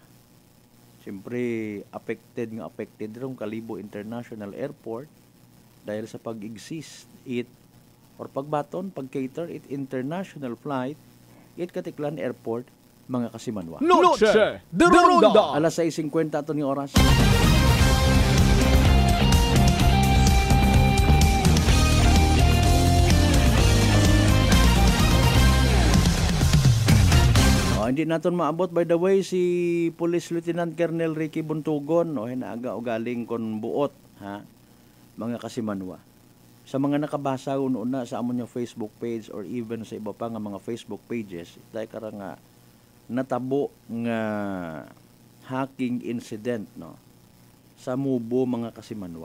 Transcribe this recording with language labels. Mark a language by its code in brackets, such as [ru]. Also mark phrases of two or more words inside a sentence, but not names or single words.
[akl] Siyempre affected rong Kalibo International Airport dahil sa pag-exist it or pagbaton, pag-cater it [en] international flight [akl] it Katiklan Airport, mga kasimanwa. Noche de Ronda. Alas 6:50 ato ni oras. Hindi naton maabot, [en] by the way, [akl] si Police Lieutenant Colonel Ricky Buntugon, hinaaga o galing kon buot, mga kasimanwa. Sa mga nakabasa una sa amon yung [en] Facebook page [akl] or even sa iba pa nga mga [en] Facebook pages, [akl] dahil kara nga natabo nga hacking incident, no, sa Mubo, mga kasimanwa.